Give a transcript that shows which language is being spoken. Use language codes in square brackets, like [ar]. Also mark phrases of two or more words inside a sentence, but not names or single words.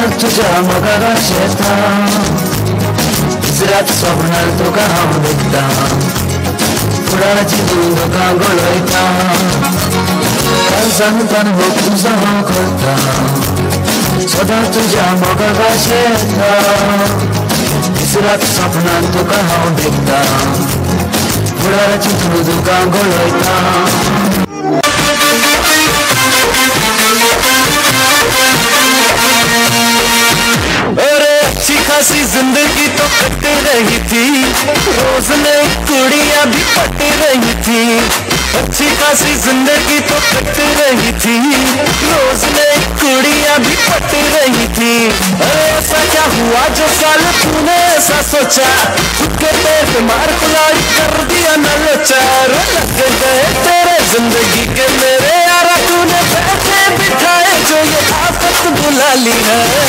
[kok] तुझ्या मोगाला शेता दुसऱ्याच स्वप्नात तुका हांव देखता फुडाची तूं तुका गळयता सांगतान हो तुझा हांव करता सदां तुझ्या मोगाला शेता दुसऱ्याच स्वप्नात तुका हांव देखता फुडाची तूं तुका गळयता [hi] अरे अच्छी खासी जिंदगी तो कट रही थी रोज नई कुड़ियां भी पट रही थी अच्छी खासी जिंदगी तो कट रही थी रोज नई कुड़ियां भी पट रही थी अरे ऐसा क्या हुआ जो साल तूने ऐसा सोचा खुद के पैर मार कुलाड़ी कर दिया न लोचा लग गए तेरे जिंदगी के मेरे यारा तूने बैठे बिठाए जो ये आफत बुला ली है